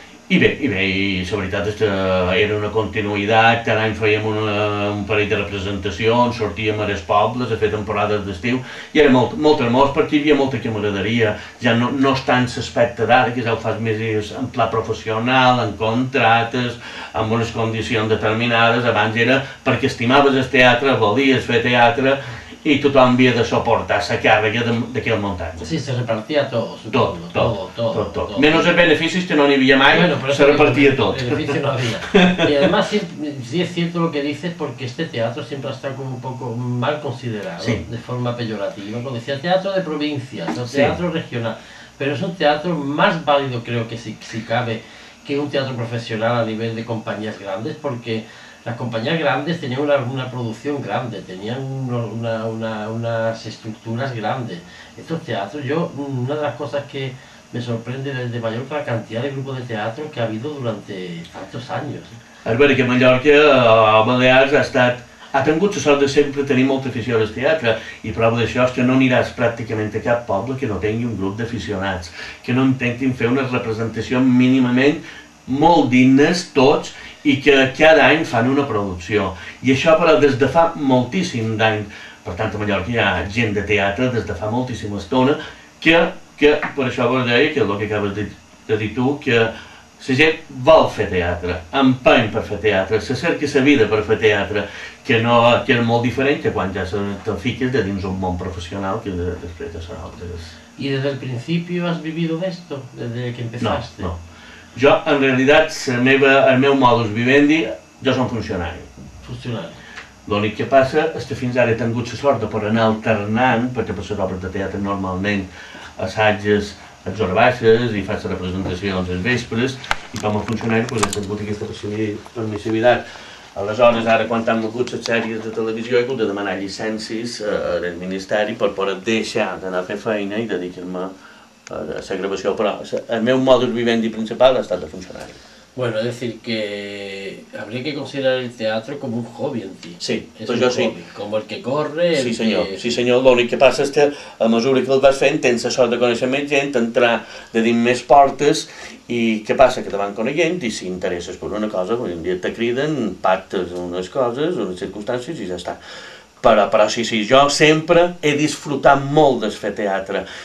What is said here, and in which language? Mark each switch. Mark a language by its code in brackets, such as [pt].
[ca] I bé, la veritat és que era una continuïtat, cada any fèiem un parell de representacions, sortíem a les pobles a fer temporades d'estiu, i era molt hermós perquè hi havia molta camaraderia, ja no és tant l'aspecte d'ara, que ja ho fas més en pla professional, en contractes, amb unes condicions determinades. Abans era perquè estimaves el teatre, volies fer teatre, i tothom havia de suportar la càrrega d'aquell muntatge. [es] Sí, se repartia todo. Todo. [ca] Menos els beneficis, que no n'hi havia mai, se repartia tot. [es] Beneficio no había. Y además sí es cierto lo que dices, porque este teatro siempre está como un poco mal considerado, sí, de forma peyorativa. Cuando decía teatro de provincias, o teatro regional, pero es un teatro más válido, creo que si cabe, que un teatro profesional a nivel de compañías grandes, porque las compañías grandes tenían una producción grande, tenían unas estructuras grandes. Estos teatros, una de las cosas que me sorprende desde Mallorca, la cantidad de grupos de teatro que ha habido durante tantos años. [ca] És veritat que Mallorca, a Balears, ha tingut la sort de sempre tenir molta afició al teatre, i prova d'això és que no aniràs pràcticament a cap poble que no tingui un grup d'aficionats, que no intentin fer una representació mínimament molt dignes tots, i que cada any fan una producció. I això però des de fa moltíssim d'anys. Per tant, a Mallorca hi ha gent de teatre des de fa moltíssima estona que per això vos deia, que és el que acabes de dir tu, que la gent vol fer teatre, empeny per fer teatre, se cerca la vida per fer teatre, que és molt diferent que quan ja te fiques de dins un món professional que després de són altres. [es] ¿Y desde el principio has vivido de esto? ¿Desde que empezaste? [ca] No. Jo, en realitat, el meu modus vivendi, jo som funcionari. Funcionari. L'únic que passa és que fins ara he tingut la sort de poder anar alternant, perquè per les obres de teatre normalment assatges a les hores baixes i faig representacions als vespres, i com a funcionari he tingut aquesta permissivitat. Aleshores, ara quan han mogut les sèries de televisió he hagut de demanar llicències al Ministeri per poder deixar d'anar a fer feina i dedicar-me a la gravació, però el meu modus vivendi principal ha estat de funcionari. [es] Bueno, es decir, que habría que considerar el teatro como un hobby en ti. Sí, pues yo sí. Como el que corre... [ca] Sí, senyor. Sí, senyor. L'únic que passa és que a mesura que el vas fent tens la sort de conèixer més gent, entrar de dins més portes, i què passa? Que te van coneixent i si interesses per una cosa, un dia te criden, pactes unes coses, unes circumstàncies i ja està. Però sí, jo sempre he disfrutat molt de fer teatre.